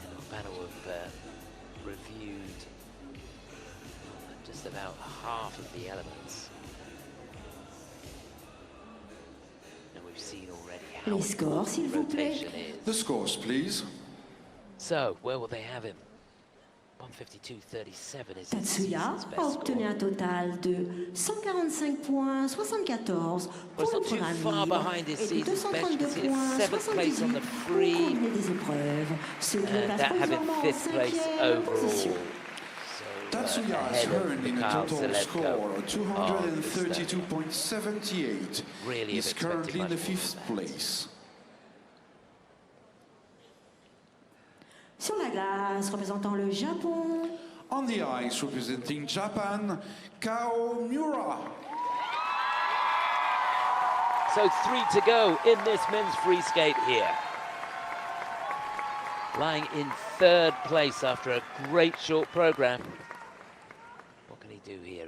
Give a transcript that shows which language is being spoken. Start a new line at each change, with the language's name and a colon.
English: Panel have reviewed just about half of the elements. And we've seen already how important rotation is. The scores, please. So, where will they have him? 152.37 is
French: Tatsuya a obtenu un total de 145 points 74 pour le programme libre et de 232 points 78 pour le combiné des épreuves, ce qui le place provisoirement en 5e position.
English: Tatsuya has earned in a total score of 232.78. He's currently in the 5th place.
French: Sur la glace, représentant le Japon.
English: On the ice, representing Japan, Kao Miura. So 3 to go in this men's free skate here. Lying in 3rd place after a great short program. What can he do here?